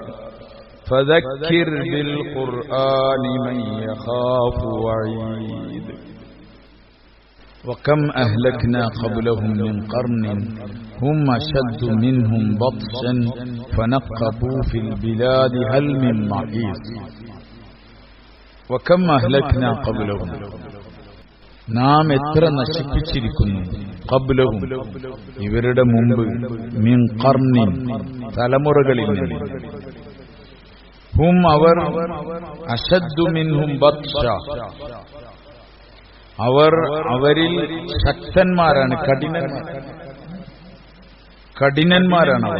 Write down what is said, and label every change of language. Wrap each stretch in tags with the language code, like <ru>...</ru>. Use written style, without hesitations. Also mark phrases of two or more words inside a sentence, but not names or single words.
<ar>فذكر بالقرآن من يخاف وعيد. وكم أهلكنا قبلهم من قرن هم أشد منهم بطشا فنقبوا في البلاد هل من محيص. وكم أهلكنا قبلهم</ar> <ml>നാം എത്ര നശിപ്പിച്ചിരിക്കുന്നു ഖബ്ലഹും ഇവരുടെ മുമ്പ്</ml> <ar>من قرن</ar> <ml>തലമുറകളിൽ നിന്ന്. ഹും അവർ</ml> <ar>أشد منهم بطشا</ar> <ml>അവരിൽ ശക്തന്മാരാണ്, കഠിനന്മാരാണ് അവർ.</ml>